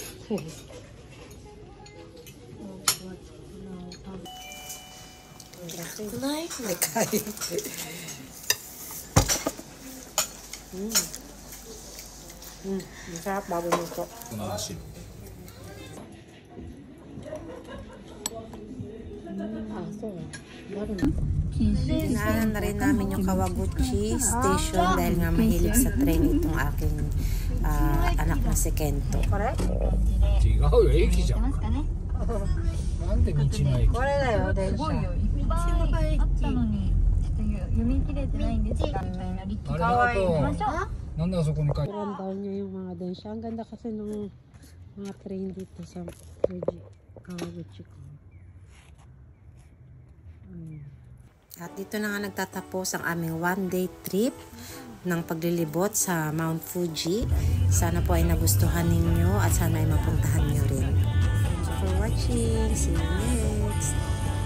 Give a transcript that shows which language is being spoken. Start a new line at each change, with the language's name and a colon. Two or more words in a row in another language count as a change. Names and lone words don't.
Filipino: Masarap bago nito. Inaanan na rin namin yung Kawaguchi Station dahil nga mahilig sa train itong aking anak na si Kento.
Japanese: 違うよ、駅じゃん。なんで道の駅？これだよ、電車。あったのにちょっと読み切れてないんですが、かわいい。なんであそこに書いて？
Filipino: Alam daw niya yung mga densya. Ang ganda kasi ng mga train dito sa Kawaguchi ko. At dito na nga nagtatapos ang aming
English: one-day trip
Filipino: ng paglilibot sa Mount Fuji. Sana po ay nagustuhan ninyo at sana ay mapuntahan nyo rin.
English: Thank you for watching. See you next.